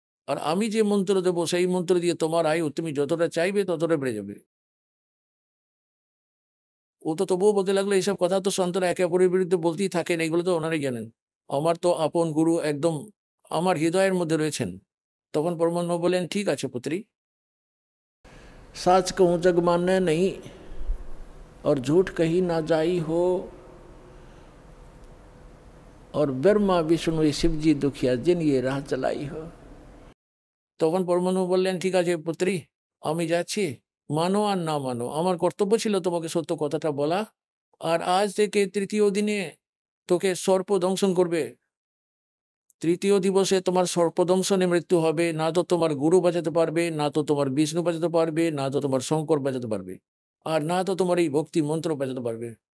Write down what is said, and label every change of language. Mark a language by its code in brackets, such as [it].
[bn] আর আমি যে মন্ত্র দেবো, সেই মন্ত্র দিয়ে তোমার আয়ু তুমি যতটা চাইবে ততটা বেড়ে যাবে। ও তো তবুও বলতে লাগলো, এইসব কথা তো সন্তরা একে অপরের বিরুদ্ধে বলতেই থাকেন, এগুলো তো ওনারাই জানেন। আমার তো আপন গুরু একদম আমার হৃদয়ের মধ্যে রয়েছেন। তখন পরমাত্মা বলেন, ঠিক আছে পুত্রী, [hi] सच कहूँ जग माने नहीं, और झूठ कही ना जाई हो, और ब्रह्मा विष्णु शिव जी दुखिया जिन ये राह चलाई हो। [bn] তখন পরমাণু বললেন, ঠিক আছে পুত্রী, আমি যাচ্ছি, মানো আর না মানো, আমার কর্তব্য ছিল তোমাকে সত্য কথাটা বলা। আর আজ থেকে তৃতীয় দিনে তোকে সর্প দংশন করবে। তৃতীয় দিবসে তোমার সর্পদংশনে মৃত্যু হবে। না তো তোমার গুরু বাঁচাতে পারবে, না তো তোমার বিষ্ণু বাঁচাতে পারবে, না তো তোমার শঙ্কর বাঁচাতে পারবে, আর না তো তোমার এই ভক্তি মন্ত্র বাঁচাতে পারবে।